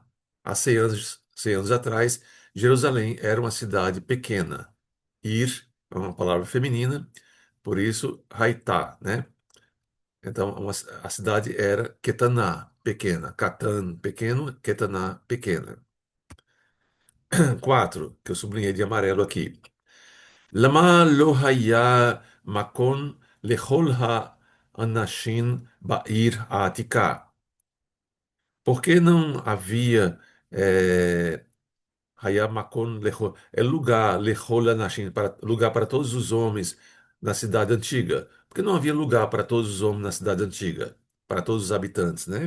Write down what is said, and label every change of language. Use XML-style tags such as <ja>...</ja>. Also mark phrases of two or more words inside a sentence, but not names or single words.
<pt>Há 100 anos atrás, Jerusalém era uma cidade pequena. Ir é uma palavra feminina, por isso Haitá, né? Então, a cidade era Ketaná, pequena. Catan, pequeno. Ketaná, pequena. 4, que eu sublinhei de amarelo aqui.</pt> <he>למה לא היה מקום לכל האנשים בעיר העתיקה.</he> <pt>Por que não havia</pt> <he>היה מקום לכל,</he> <pt>é lugar,</pt> <he>לכל אנשים,</he> <pt>lugar para todos os homens na cidade antiga? Porque não havia lugar para todos os homens na cidade antiga, para todos os habitantes, né?</pt>